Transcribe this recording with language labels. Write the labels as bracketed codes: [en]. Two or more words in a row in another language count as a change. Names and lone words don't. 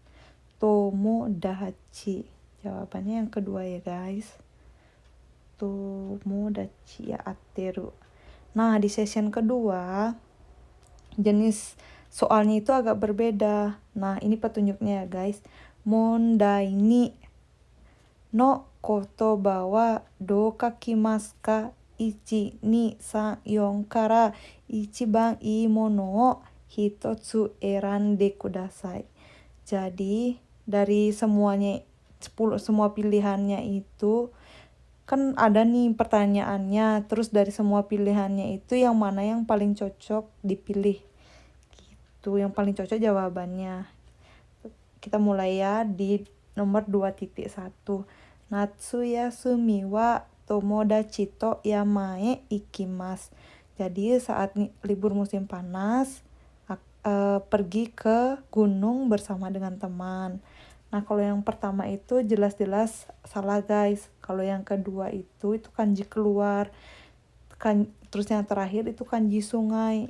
[id] Tomodachi. Jawabannya yang kedua ya guys. [ja] 友達や合ってる. [id] Nah, di session kedua, jenis soalnya itu agak berbeda. Nah, ini petunjuknya ya guys. [ja] 問題二のことばはどう書きますか? 1, 2, 3, 4 から一番いいものを一つ選んでください. [id] Jadi dari semuanya 10 semua pilihannya itu kan ada nih pertanyaannya, terus dari semua pilihannya itu yang mana yang paling cocok dipilih. Gitu, yang paling cocok jawabannya. Kita mulai ya di nomor 2.1. [ja] 夏休みは友達と山へ行きます. [id] Jadi saat libur musim panas, pergi ke gunung bersama dengan teman. Nah, kalau yang pertama itu jelas-jelas salah guys. Kalau yang kedua itu kanji keluar. Terus yang terakhir itu kanji sungai.